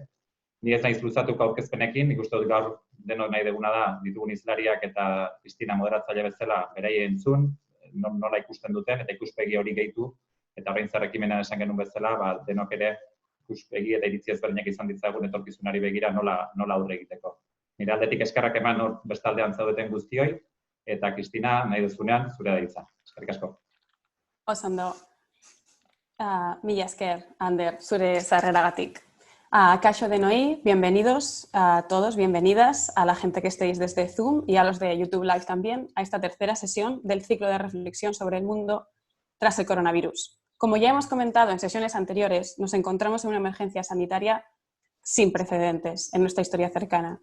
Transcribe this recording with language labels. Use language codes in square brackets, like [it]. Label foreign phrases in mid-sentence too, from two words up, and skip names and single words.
[eu] Ni ez naiz luzatuko aurkezpenekin, nik uste dut gaur denok nahi duguna da ditugun hizlariak eta Kristina moderatzaile bezala beraien entzun, nola ikusten duten eta ikuspegi hori gehitu, eta orain zer ekimenean esan genuen bezala, denok ere ikuspegi eta iritzi ezberdinak izan ditzagun etorkizunari begira nola aurre egiteko. Nire aldetik eskerrak eman bestaldean zaudeten guztioi, eta Kristina, nahi duzunean, zure da hitza. Eskerrik asko. Oso mila esker, Ander, zure sarreragatik. Kaixo denoi, [es] bienvenidos a todos, bienvenidas a la gente que estéis desde Zoom y a los de YouTube Live también, a esta tercera sesión del ciclo de reflexión sobre el mundo tras el coronavirus. Como ya hemos comentado en sesiones anteriores, nos encontramos en una emergencia sanitaria sin precedentes en nuestra historia cercana.